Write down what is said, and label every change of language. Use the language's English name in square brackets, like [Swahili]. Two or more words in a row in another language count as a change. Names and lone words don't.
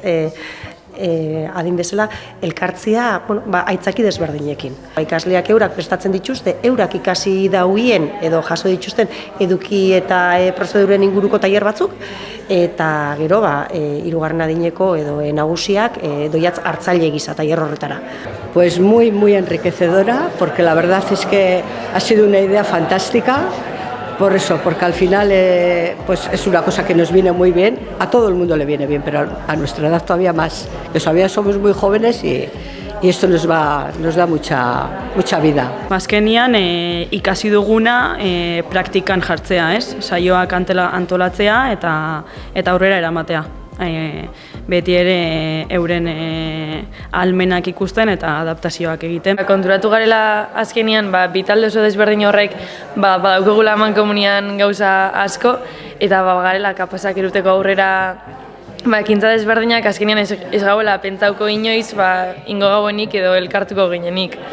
[Basque] Adin bezala, elkartzia aitzaki desberdinekin. Ikasleak eurak prestatzen dituzte, eurak ikasi dauien edo jaso dituzten eduki eta prozeduren inguruko tailer batzuk, eta gero, hirugarren adineko edo nagusiak doiatz hartzaile gisa tailer horretara. [Spanish] Pues muy enriquecedora, porque la verdad es que ha sido una idea fantástica. Por eso, porque al final pues es una cosa que nos viene muy bien, a todo el mundo le viene bien, pero a nuestra edad todavía más, que todavía somos muy jóvenes y esto nos da mucha vida. [Basque] Azkenian ikasi duguna praktikan jartzea, ez? Saioak antolatzea eta aurrera eramatea. Beti ere euren ahalmenak ikusten eta adaptazioak egiten. Konturatu garela azkenean, bi talde oso desberdin horrek badaukagula mankomunian gauza asko, eta garela kapazak eruteko aurrera ekintza desberdinak azkenean ez gauela pentsauko inoiz ingo gauenik edo elkartuko ginenik.